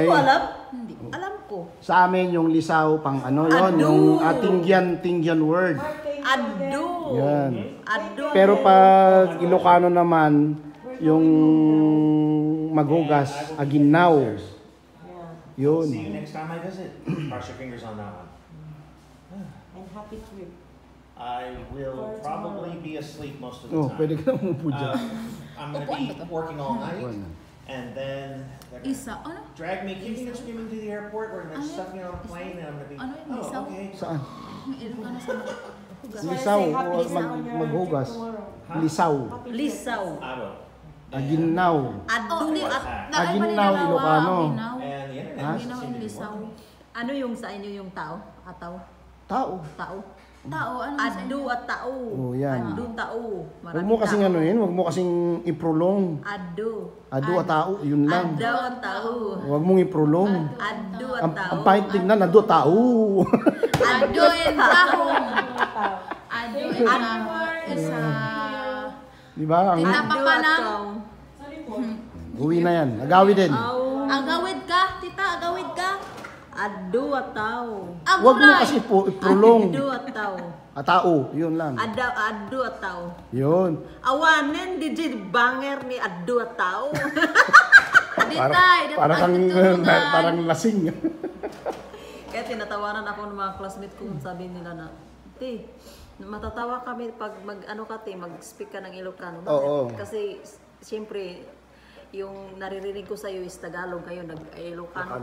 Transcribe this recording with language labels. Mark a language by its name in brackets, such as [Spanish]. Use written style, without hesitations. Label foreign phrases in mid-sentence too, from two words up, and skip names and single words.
[Filipino] ko alam. Hindi. Alam ko. sa amin yung lisaw pang ano yon, yung Tingyan word. Ado. Yan. Ado. Pero pag Ilocano naman, yung maghugas, aginaw. Yun. [English] See you next time I visit. Cross your fingers on that one. And happy trip. I will probably be asleep most of the Oh, time. [Filipino] pwede ka na umupo dyan. [English] I'm going to be working all night, and then they're gonna [Filipino] Isa, ano? [English] drag me kicking and screaming to the airport. We're going to stuff me on a plane, and I'm going to be, [Filipino] Ano yung lisaw? [English] okay. [Filipino] Saan? Ano sa Lisaw o maghugas. Lisaw. Lisaw. Aro. Aginaw. Ado. Aginaw, Ilocano. [English] And the internet Huh? doesn't seem to be [Filipino] Lisaw. [English] working. [Filipino] Ano yung sa inyo yung tao? Ataw? Tao. Tao? Tao, ano sa Ado inyo? at tao. Oh, yan. Ado, tao. Huwag mo kasing ano yun, huwag mo kasing iprolong. Ado. Ado at tao, yun lang. Ado at tao. Huwag mong iprolong. Ado at Ang tao. pahit tingnan, ado tao. Ado and tahong. Ado and tahong. Isa. Di ba? Ang Tita Ado Papa at na. tao. uwi na yan. [Iloko] Agawi din. Agawid ka, tita, agawid ka. [Filipino] Ado at tao. Huwag mo kasi iprolong. Ado at tao. At tao, yun lang. Ado at tao. Yun. [Iloko] Awanen, di banger ni ado at tao. [Filipino] Parang lasing. Kaya tinatawanan ako ng mga classmate ko, sabi nila na, Te, matatawa kami pag mag-speak ka ng Ilocano. Bakit? Oo. Kasi, siyempre, yung naririnig ko sa iyo is Tagalog, kayo nag-Ilocano